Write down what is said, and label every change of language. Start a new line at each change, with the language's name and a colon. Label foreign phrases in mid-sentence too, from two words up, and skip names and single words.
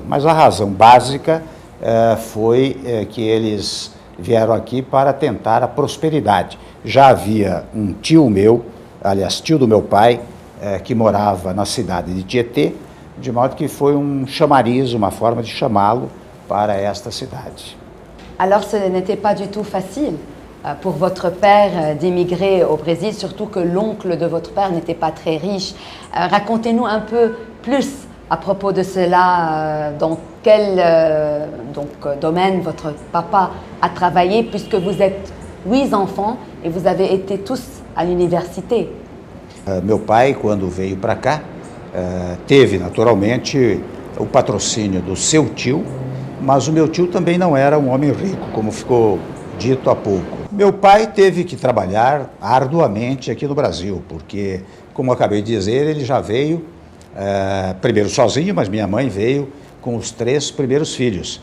Portuguese: Mas a razão básica foi que eles vieram aqui para tentar a prosperidade. Já havia um tio meu, aliás, tio do meu pai, que morava na cidade de Tietê, de modo que foi um chamariz, uma forma de chamá-lo para esta cidade.
French: Alors ce n'était pas du tout facile pour votre père d'émigrer au Brésil, surtout que l'oncle de votre père n'était pas très riche. Racontez-nous un peu plus à propos de cela, dans quel domaine votre papa a travaillé, puisque vous êtes 8 enfants et vous avez été tous à l'université.
Portuguese: Meu pai, quando veio para cá, teve naturalmente o patrocínio do seu tio, mas o meu tio também não era um homem rico, como ficou dito há pouco. Meu pai teve que trabalhar arduamente aqui no Brasil, porque, como eu acabei de dizer, ele já veio primeiro sozinho, mas minha mãe veio com os 3 primeiros filhos.